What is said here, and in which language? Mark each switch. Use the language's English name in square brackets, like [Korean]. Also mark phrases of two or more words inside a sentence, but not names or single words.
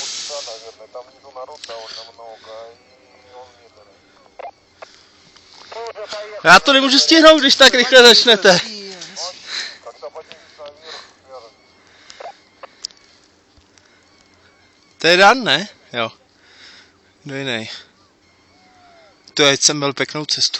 [Russian] наверное. Там внизу народ довольно много, и он медленный. [Czech] Já to nemůžu stihnout, když tak rychle začnete. [Russian] Когда поднимется наверх, связан. [Czech] To je Dan, ne? Jo. Kdo jiný? To je, jsem byl pěknou cestu.